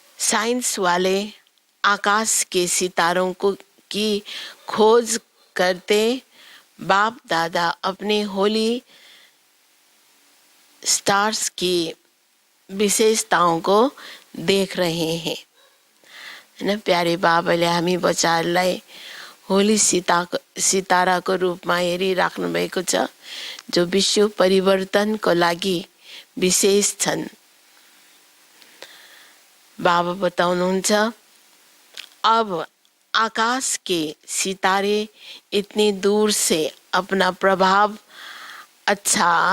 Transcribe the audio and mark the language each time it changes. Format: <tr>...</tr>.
<hi>Science वाले आकाश के सितारों को की खोज करते बाप दादा अपने होली स्टार्स की विशेषताओं को देख रहे हैं।</hi> <ne>न प्यारे बाबाले हामी बच्चाहरूलाई होली सिताराको रूपमा हेरिराख्नु भएको छ जो विश्व परिवर्तनको लागि विशेष छन्। बाबा बताउनुहुन्छ</ne> <hi>अब आकाश के सितारे इतनी दूर से अपना प्रभाव अच्छा</hi>